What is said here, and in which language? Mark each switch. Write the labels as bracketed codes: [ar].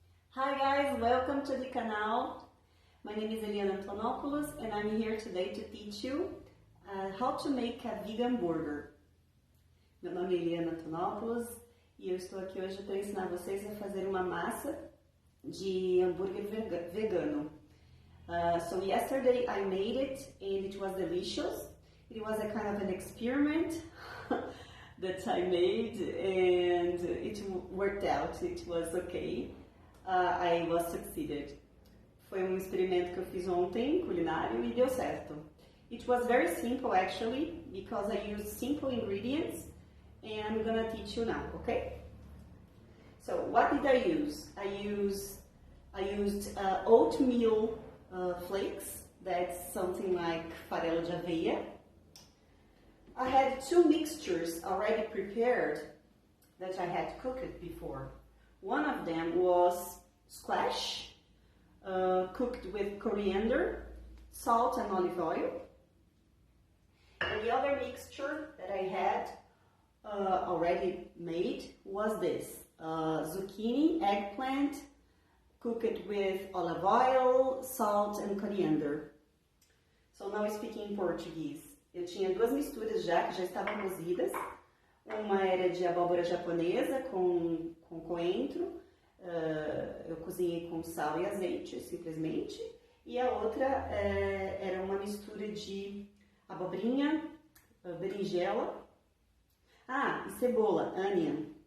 [en] Hi guys, welcome to DicaNow. My name is Eliana Antonopoulos and I'm here today to teach you how to make a vegan burger. [pt] Meu nome é Eliana Antonopoulos e eu estou aqui hoje para ensinar vocês a fazer uma massa de hambúrguer vegano. [en] So yesterday I made it and it was delicious. It was a kind of an experiment that I made and it worked out. It was okay. I was succeeded. [pt] Foi um experimento que eu fiz ontem, culinário, e deu certo. [en] It was very simple actually, because I used simple ingredients, and I'm gonna teach you now, okay? So what did I use? I used oatmeal flakes, that's something like [pt] farelo de aveia. [en] I had two mixtures already prepared that I had cooked before. One of them was squash, cooked with coriander, salt and olive oil. And the other mixture that I had already made was this, zucchini, eggplant, cooked with olive oil, salt and coriander. So now speaking Portuguese. [pt] Eu tinha duas misturas já, que já estavam cozidas. Uma era de abóbora japonesa com coentro, eu cozinhei com sal e azeite, simplesmente. E a outra era uma mistura de abobrinha, berinjela, e cebola, [en] onion.